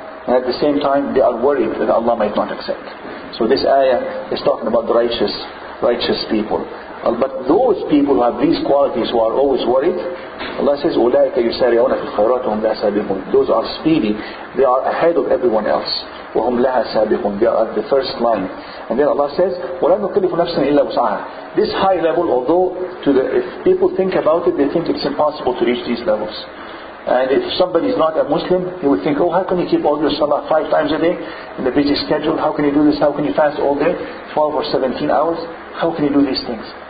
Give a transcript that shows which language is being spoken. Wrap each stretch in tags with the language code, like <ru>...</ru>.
<en>And at the same time, they are worried that Allah might not accept. So this ayah is talking about the righteous people. But those people who have these qualities, who are always worried, Allah says,</en> <ar>أُولَٰئِكَ يُسَارِعُونَ فِي الْخَيْرَاتِ وَهُمْ لَهَا سَابِقُونَ.</ar> <en>Those are speedy. They are ahead of everyone else.</en> <ar>وَهُمْ لَهَا سَابِقُونَ.</ar> <en>They are at the first line. And then Allah says,</en> <ar>وَلَا نُكَلِّفُ نَفْسًا إِلَّا وُسْعَهَا.</ar> <en>This high level, although if people think about it, they think it's impossible to reach these levels. And if somebody is not a Muslim, he would think, oh, how can you keep all your salah 5 times a day in the busy schedule? How can you do this? How can you fast all day, 12 or 17 hours? How can you do these things?</en>